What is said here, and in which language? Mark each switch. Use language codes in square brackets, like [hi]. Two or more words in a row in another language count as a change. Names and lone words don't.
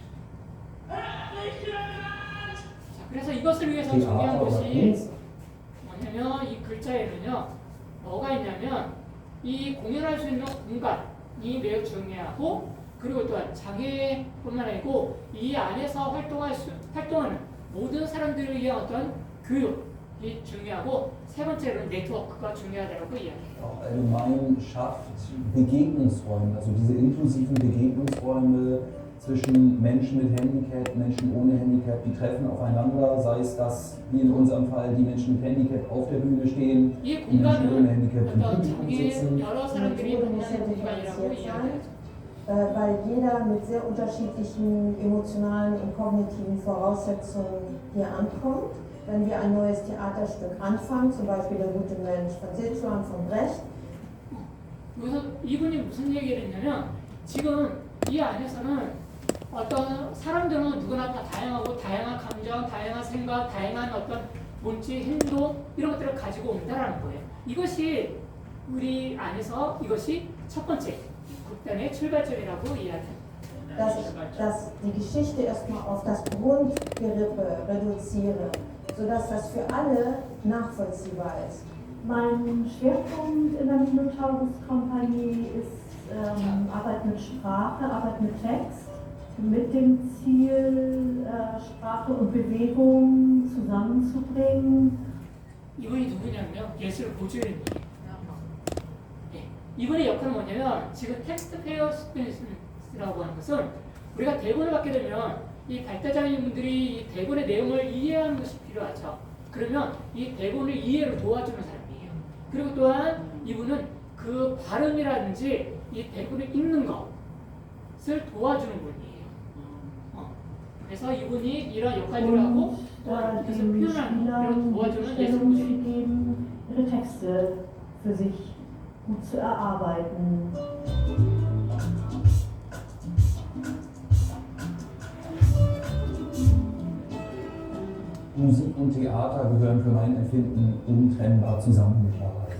[ko] 자, 그래서 이것을 위해서 중요한 것이 뭐냐면 이 글자에는요 뭐가 있냐면 이 공연할 수 있는 공간이 매우 중요하고 그리고 또한 장애뿐만 아니고 이 안에서 활동하는 모든 사람들을 위한 어떤 교육이 중요하고 세 번째로는 네트워크가 중요하다고 이야기해요. [de] Auch allgemein schafft Begegnungsräume, also diese inklusiven Begegnungsräume zwischen Menschen mit Handicap, Menschen ohne Handicap, die treffen aufeinander, sei es, dass wie in unserem Fall die Menschen mit Handicap auf der Bühne stehen, [ko] 이 [de] die Menschen ohne [ko] 공간은 [de] Handicap im [ko] 어떤 [de] Publikum [ko] 장애 [de] sitzen. [ko] 여러 사람들이 만나는 공간이라고 이야기하죠. [de] weil jeder mit sehr unterschiedlichen emotionalen und kognitiven Voraussetzungen hier ankommt. Wenn wir ein neues Theaterstück anfangen, zum Beispiel Der gute Mensch von Sichuan von Brecht, [ko] 여기서 이분이 무슨 얘기를 했냐면 지금 이 안에서는 어떤 사람들은 누구나 다 다양하고 다양한 감정, 다양한 생각, 다양한 어떤 몸짓, 행동 이런 것들을 가지고 온다라는 거예요. 이것이 우리 안에서 이것이 첫 번째 극단의 출발점이라고 이야기합니다. [de] dass die Geschichte erstmal auf das Grundgerippe reduziere, sodass das für alle nachvollziehbar ist. Mein Schwerpunkt in der Minotaurus-Kompanie ist Arbeit mit Sprache, Arbeit mit Text, mit dem Ziel, Sprache und Bewegung zusammenzubringen. [ko] 이분이 누구냐면요, 예술 보조인이에요. 네. 이분의 역할은 뭐냐면 지금 텍스트 페어스페이스라고 하는 것은 우리가 대본을 받게 되면 이 발달장애인분들이 이 대본의 내용을 이해하는 것이 필요하죠. 그러면 이 대본을 이해를 도와주는 사람이에요. 그리고 또한 이분은 그 발음이라든지 이 대본을 읽는 것을 도와주는 분이에요. 그래서 이분이 이런 역할들을 하고 또한 이것을 [de] Den [ko] 표현하는 이런 [de] Spielern [ko] 도와주는 [de] die [ko] 예술 [de] Stellung zu [ko] 보조인. [de] geben, ihre Texte für sich gut zu erarbeiten. Musik und Theater gehören für mein Empfinden untrennbar zusammen mittlerweile.